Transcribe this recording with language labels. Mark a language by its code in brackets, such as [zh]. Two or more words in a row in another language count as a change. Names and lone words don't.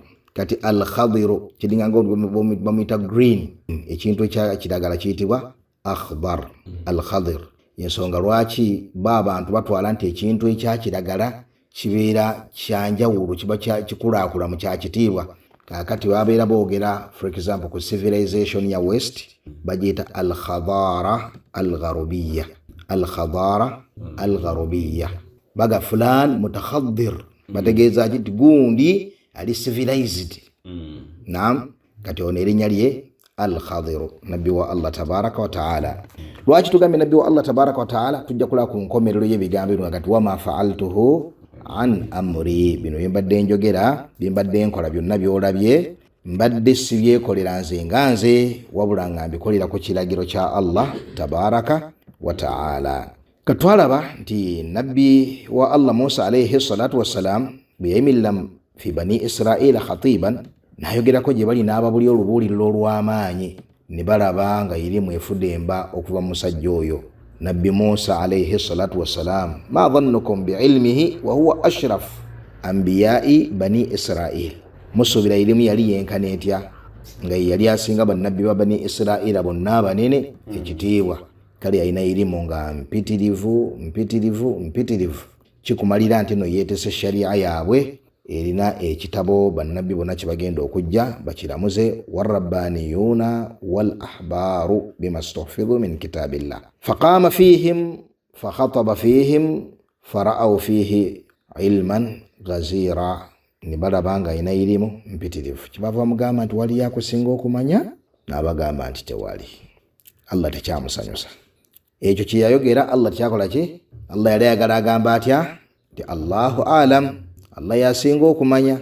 [lg] Kati Al-Khadiru kiringa ngo bamuyita green, ekintu ekiragala kiyitibwa akhdar. Al-Khadir yensonga lwaki abantu batwala nti ekintu ekyakiragala kibeera kyanjawulo, kiba kikulaakula mu kyakitiibwa. Kakati babeera boogera [en] for example [lg] ku civilization ya west bagiyita [ar] الحضارة الغربية. الحضارة الغربية [lg] baga [ar] فلان متحضر, [lg] bategeeza nti gundi ali civilized. Naam, kati ono erinnya lye Al-Khadiru, Nabbi wa Allah [ar] تبارك وتعالى. [lg] Lwaki tugambe Nabbi wa Allah [ar] تبارك وتعالى? [lg] Tujja kulaba ku nkomerero y'ebigambo bino ngati [ar] وما فعلته عن أمري, [lg] bino mbadde njogera bimbadde nkola byonna byolabye mbadde sibyekolera nze nga nze, wabula nga mbikolera ku kiragiro kya Allah [ar] تبارك وتعالى. [lg] Katwalaba nti Nabbi wa Allah Musa [ar] عليه الصلاة والسلام [lg] bwe yayimirira [ar] في بني إسرائيل خطيبا, [lg] nayogerako gye bali n'ababuli olubuuliriro olw'amaanyi, ne balaba nga irimu efudde emba okuva mu musajja oyo Nabbi Musa [ar] عليه الصلاة والسلام. ما ظنكم بعلمه وهو أشرف أنبياء بني إسرائيل. [lg] Musuubira irimu yali yenkana etya nga yali asinga bannabbi ba Bani Israila bonna abanene ekitiibwa. Kale alina irimu nga mpitirivu. Kikumalira nti no yeetese sharia yaabwe erina ekitabo bannabbi bonna kibagenda okujja bakiramuze [ar] والربانيون والأحبار بما استحفظوا من كتاب الله فقام فيهم فخطب فيهم فرأوا فيه علما غزيرا [lg] ni balabanga ina ilimu mpitirivu kibava mugamba nti wali yakusinga okumanya n'abagamba nti tewali. Allah tekyamusanyusa ekyo kyeyayogera. Allah tekyakola ki? Allah yali ayagala agamba atya nti [ar] الله أعلم, [lg] Allah yasinga okumanya.